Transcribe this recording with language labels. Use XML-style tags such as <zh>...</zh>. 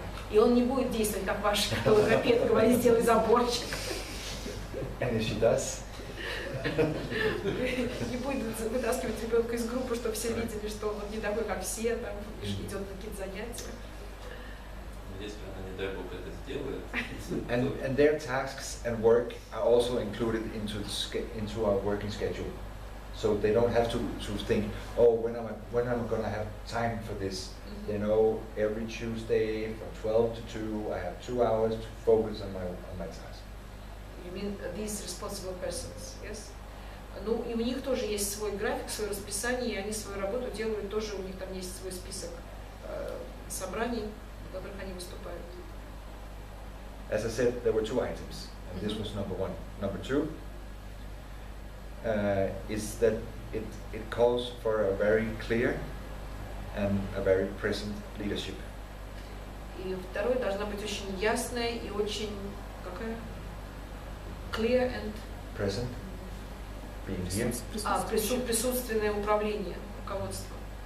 <ru>И он не будет действовать, как ваш логопед говорит, сделай заборчик.</ru> <en>And if she does,</en> <ru>не будет вытаскивать ребенка из группы, чтобы все видели, что он не такой, как все, там, идет на какие-то занятия. Если она, не дай бог, это сделает.</ru> <en>and their tasks and work are also included into our working schedule. So they don't have to think, oh, when am I going to have time for this? They know every Tuesday from 12 to 2, I have 2 hours to focus on my task. You mean these responsible persons, yes?</en> <ru>Ну, и у них тоже есть свой график, свое расписание, и они свою работу делают тоже, у них там есть свой список собраний, в которых они выступают.</ru> <en>As I said, there were two items, and this was number one. Number two is that it calls for a very clear and a very present leadership.</en> <ru>И второе, должна быть очень ясная и очень, какая?</ru> <en>Clear and... Present. Being here.</en> <ru>Присутственное управление, руководство.</ru>